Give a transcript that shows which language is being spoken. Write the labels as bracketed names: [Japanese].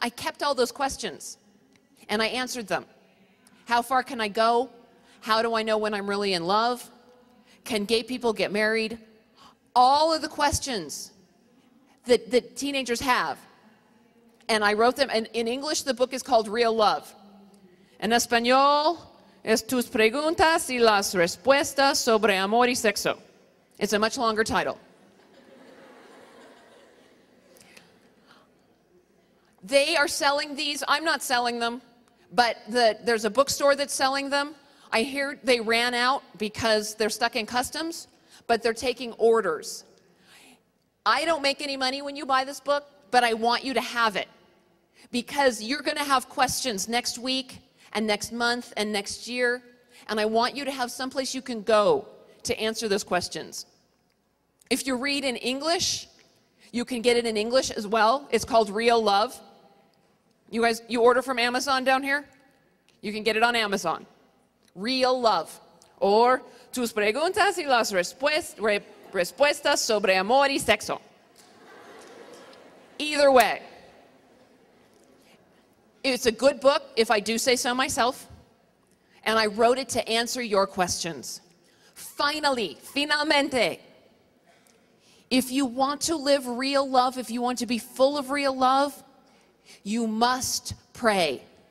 [English] I kept all those questions, and I answered them. How far can I go? How do I know when I'm really in love? Can gay people get married? All of the questions that teenagers have. And I wrote them, and in English, the book is called Real Love. [Spanish] En español, es tus preguntas y las respuestas sobre amor y sexo. [English] It's a much longer title. They are selling these. I'm not selling them, but there's a bookstore that's selling them. I hear they ran out because they're stuck in customs, but they're taking orders. I don't make any money when you buy this book, but I want you to have it because you're going to have questions next week and next month and next year, and I want you to have someplace you can go to answer those questions. If you read in English, you can get it in English as well. It's called Real Love. You guys, you order from Amazon down here? You can get it on Amazon. Real Love. [Spanish] Or tus preguntas y las respuestas sobre amor y sexo. [English] Either way. It's a good book, if I do say so myself, and I wrote it to answer your questions. Finally, finalmente, if you want to live real love, if you want to be full of real love, you must pray.